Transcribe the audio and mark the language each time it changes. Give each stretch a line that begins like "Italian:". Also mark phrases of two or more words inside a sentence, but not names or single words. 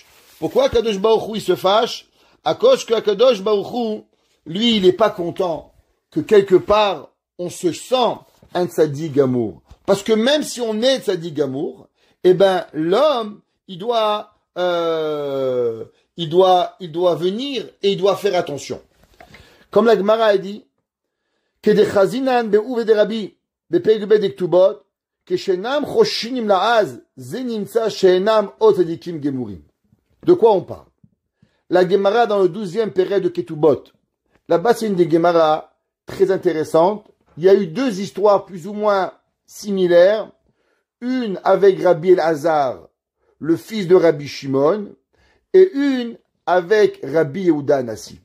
French: Pourquoi Akadosh Baruch Hu, il se fâche? À cause que Akadosh Baruch Hu, lui, il n'est pas content que quelque part, on se sent un
Hebrew: צדיק גמור.
French: Parce que même si on est
Hebrew: צדיק גמור,
French: eh ben, l'homme, il doit venir et il doit faire attention. Comme la Gemara a dit,
Hebrew: כדחזינן באו ודרבי, בפרק ב' דכתובות, כשאינם חושנים לעז, זה נמצא שאינם עוד צדיקים גמורים.
French: De quoi on parle? La Gemara dans le 12e péril de Ketubot. Là-bas, c'est une des Gemara très intéressantes. Il y a eu deux histoires plus ou moins similaires. Une avec Rabbi Elazar, le fils de Rabbi Shimon, et une avec Rabbi Yehuda Anassi.